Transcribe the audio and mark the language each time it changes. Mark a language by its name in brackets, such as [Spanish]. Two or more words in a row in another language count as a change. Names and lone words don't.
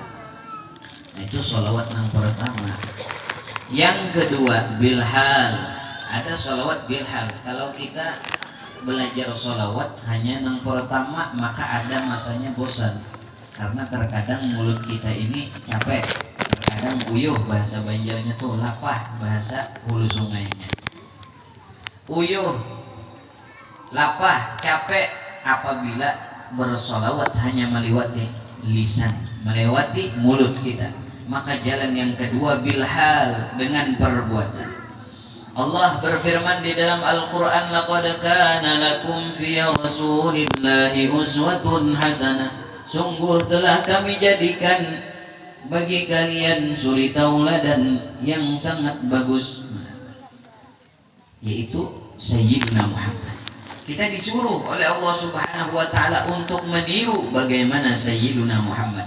[Indonesian] Nah, itu sholawat yang pertama. Yang kedua, bilhal. Ada sholawat bilhal. Kalau kita belajar sholawat hanya yang pertama, maka ada masanya bosan. Karena terkadang mulut kita ini capek. Terkadang uyuh, bahasa Banjarnya tuh lapah, bahasa hulu sungainya. Uyuh, lapah, capek apabila bersolawat hanya melewati lisan, melewati mulut kita. Maka jalan yang kedua bilhal, dengan perbuatan. Allah berfirman di dalam Al-Quran, [Arabic] "لقد كان لكم في رسول الله أسوة حسنة." [Indonesian] Sungguh telah kami jadikan bagi kalian suri tauladan yang sangat bagus, yaitu Sayyidina Muhammad. Kita disuruh oleh Allah [Arabic] سبحانه وتعالى [Indonesian] untuk meniru bagaimana Sayyidina Muhammad.